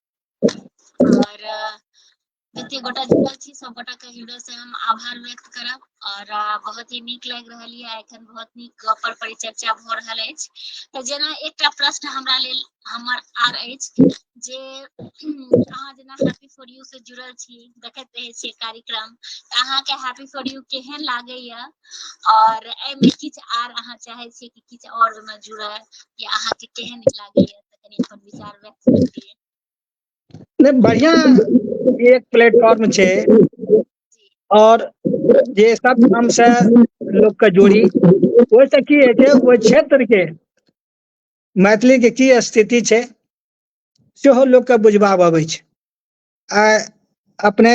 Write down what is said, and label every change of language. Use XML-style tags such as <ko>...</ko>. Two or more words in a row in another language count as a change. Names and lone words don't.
<mai>और जते गोटा जुड़ल छी सब गोटा के हृदय से हम आभार व्यक्त करब और बहुत ही नीक लागि रहल है। एखन बहुत नीक गप पर परिचर्चा भ रहल अछि। तो जेना एकटा प्रश्न हमरा लेल हमर आर अछि जे अहाँ जेना हैप्पी फॉर यू से जुड़ल छी, देखैत रहे छियै कार्यक्रम, अहाँ के हैप्पी फॉर यू केहन लागैया और एमे किछ आर अहाँ चाहे छियै कि किछ और में जुड़े या अहाँ के केहन लागैया, त कनी अपन विचार व्यक्त करिए। नहीं, बढ़िया एक प्लेटफॉर्म छे और जे सब हम से लोग के जोड़ी, ओइसे की है छे ओइ क्षेत्र के मैथिली के की स्थिति छे सेहो लोग के बुझबा आबै छे।</mai>